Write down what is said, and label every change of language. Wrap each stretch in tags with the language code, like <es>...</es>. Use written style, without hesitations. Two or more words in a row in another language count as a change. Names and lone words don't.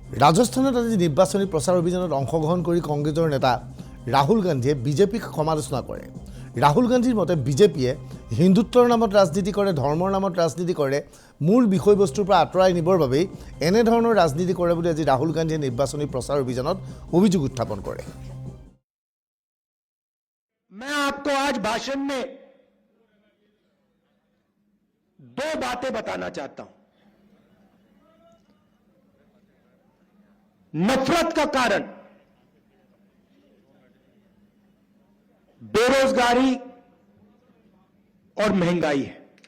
<as>ৰাজস্থানত আজি নিৰ্বাচনী প্ৰচাৰ অভিযানত অংশগ্ৰহণ কৰি কংগ্ৰেছৰ নেতা ৰাহুল গান্ধীয়ে বিজেপিক সমালোচনা কৰে। ৰাহুল গান্ধীৰ মতে বিজেপিয়ে হিন্দুত্বৰ নামত ৰাজনীতি কৰে, ধৰ্মৰ নামত ৰাজনীতি কৰে, মূল বিষয়বস্তুৰ পৰা আঁতৰাই নিবৰ বাবে এনে ধৰণৰ ৰাজনীতি কৰে বুলি আজি ৰাহুল গান্ধীয়ে নিৰ্বাচনী প্ৰচাৰ অভিযানত অভিযোগ উত্থাপন কৰে।</as> <hi>मैं आपको आज भाषण में दो बातें बताना चाहता हूं। नफरत का कारण बेरोजगारी और महंगाई है।</hi>